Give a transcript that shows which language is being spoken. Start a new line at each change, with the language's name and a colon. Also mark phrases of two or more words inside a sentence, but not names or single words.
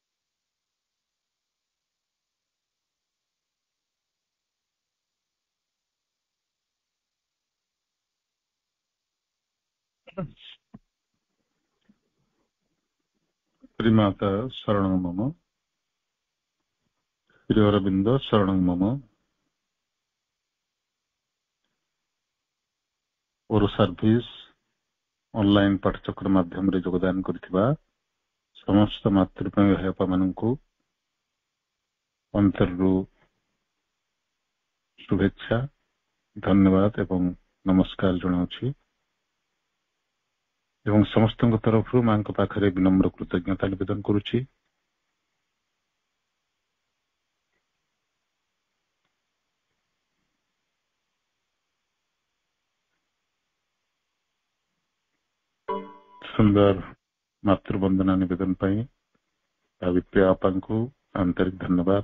Sanskrit: श्रीमाता शरणं मम श्री अरविंद शरणं मम
Odia: ଔର
English: service online
Odia: ପାଠଚକ୍ର ମାଧ୍ୟମ ରେ ଯୋଗଦାନ କରଥିବା ସମସ୍ତ ମାତୃଭୂମି ଭାଇ ମାନନକୁ ଅନ୍ତରୁ ଶୁଭେଚ୍ଛା ଧନ୍ୟବାଦ ଏବଂ ନମସ୍କାର ଜଣାଉଛି। ଏବଂ ସମସ୍ତଙ୍କ ତରଫରୁ ମାଙ୍କ ପାଖରେ ବିନମ୍ର କୃତଜ୍ଞତା ନିବେଦନ କରୁଛି। ସୁନ୍ଦର ମାତୃବନ୍ଦନା ନିବେଦନ ପାଇଁ ସାବିତ୍ରୀ ବାପାଙ୍କୁ ଆନ୍ତରିକ ଧନ୍ୟବାଦ।